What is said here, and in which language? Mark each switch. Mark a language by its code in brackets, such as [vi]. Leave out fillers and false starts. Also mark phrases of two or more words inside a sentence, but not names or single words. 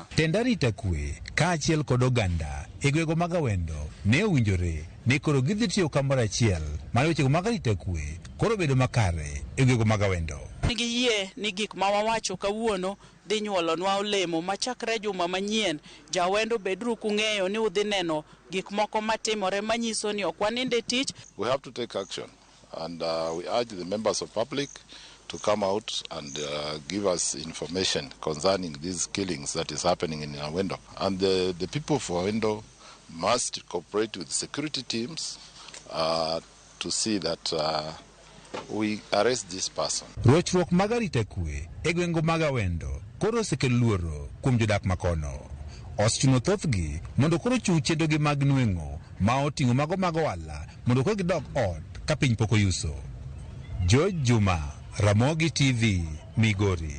[luo] Tendarita kwe kaachiel kod oganda e gwego magawendo ne owinjore ni koro gidhi tiyo kamoro achiel mar wechego mag arita kwe koro bedo makare e gwego magawendo. Nigi yie ni gik ma wawacho kawuono dhi nyuolonwa olemo machakre juma manyien. Jawendo bedru kung'eyo ni udhi neno gik moko matimore manyiso ni ok waninde tich. [en] We have to take action. And we urge the members of public to come out and give us information concerning these killings that is happening in Awendo. And the people of Awendo must cooperate with security teams to see that we arrest this person. [luo] Rochruok mag arita kwe e gwengo mag Awendo koro osekelo luoro kuom jodak makono. Osechuno thothgi mondo koro chung' chenrogi mag nweng'o ma oting'o mago mag ohala mondo koro gidog ot ka piny pok oyuso. Jojuma, Ramogi TV, Migori.